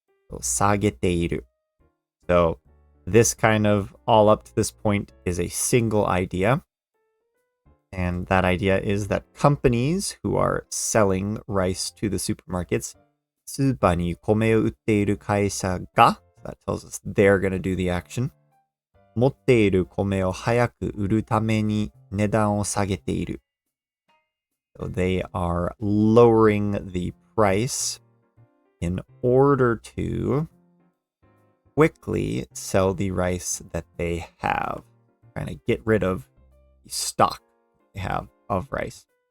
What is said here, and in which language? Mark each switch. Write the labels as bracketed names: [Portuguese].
[English] So [Japanese] 下げている [English] So this kind of all up to this point is a single idea. And that idea is that companies who are selling rice to the supermarkets, [Japanese] スーパーに米を売っている会社が [English] that tells us they're going to do the action. [Japanese] 持っている米を早く売るために値段を下げている. [English] So they are lowering the price in order to quickly sell the rice that they have. Trying to get rid of the stock they have of rice.